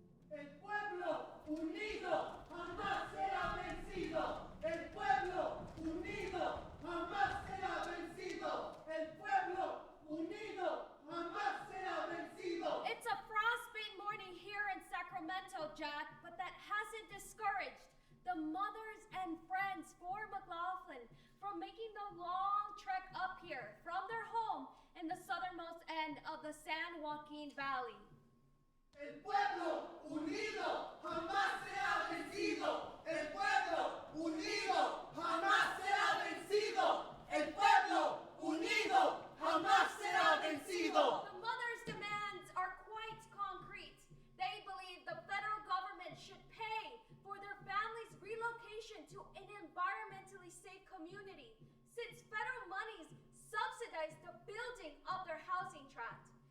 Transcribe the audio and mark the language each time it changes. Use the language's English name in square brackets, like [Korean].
[Spanish] El pueblo unido jamás será vencido. El pueblo unido jamás será vencido. El pueblo unido jamás será vencido. [English] It's a frostbite morning here in Sacramento, Jack, but that hasn't discouraged the mothers and friends for McLaughlin from making the long trek up here from their home in the southernmost end of the San Joaquin Valley. [Spanish] El pueblo unido jamás será vencido. El pueblo unido jamás será vencido. El pueblo unido jamás será vencido. [English] The mothers' demands are quite concrete. They believe the federal government should pay for their families' relocation to an environmentally safe community, since federal monies subsidize the building of their housing tract.